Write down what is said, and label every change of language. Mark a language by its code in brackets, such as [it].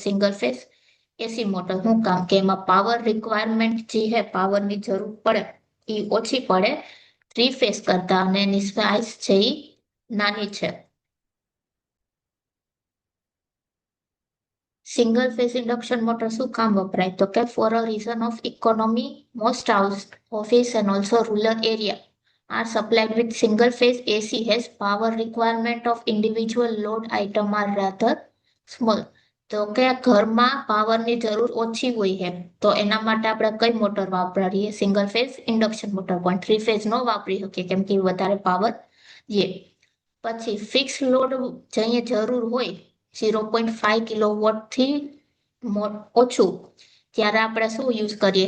[gu] Single phase AC motor. શું કામ? કે એમાં પાવર રિક્વાયરમેન્ટ જે હે, પાવરની જરૂર પડે એ ઓછી પડે 3 ફેઝ કરતા, અને એની સાઇઝ છે એ નાની છે. સિંગલ ફેઝ ઇન્ડક્શન મોટર શું કામ વપરાય? તો કે [en] For a reason of economy, most house, office and also rural area are supplied with single phase AC has power requirement of individual load item are rather small. [gu] તો કે ઘરમાં પાવરની જરૂર ઓછી હોય છે, તો એના માટે આપણે કઈ મોટર વાપરીએ? Single phase induction motor. પણ 3 ફેઝ ન વાપરી શકીએ કેમ કે વધારે પાવર જે. પછી ફિક્સ લોડ જઈએ જરૂર હોય 0.5 કિલોવોટથી ઓછું, ત્યારે આપણે શું યુઝ કરીએ?